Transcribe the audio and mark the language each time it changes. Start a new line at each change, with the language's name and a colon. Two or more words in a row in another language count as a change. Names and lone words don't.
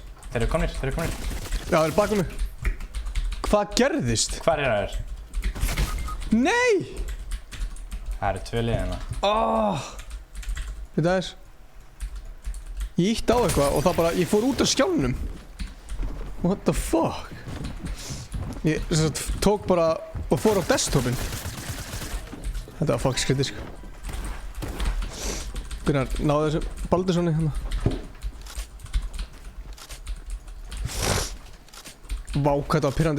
Icelandic: Þeir eru komnir. Já, þeir eru bakum mig. Hvað gerðist? Hvar er það? Nei! Það eru 2 liðina. Þetta er... Ég ítti á eitthvað og það bara, ég fór út af skjánum.
English: What the fuck?
Icelandic: Ég tók bara og fór á desktopin. Þetta var fuck skrítið, sko. Gunnar, náðu þessu Baldurssoni hérna. Vá, hvað þetta var pirrandi.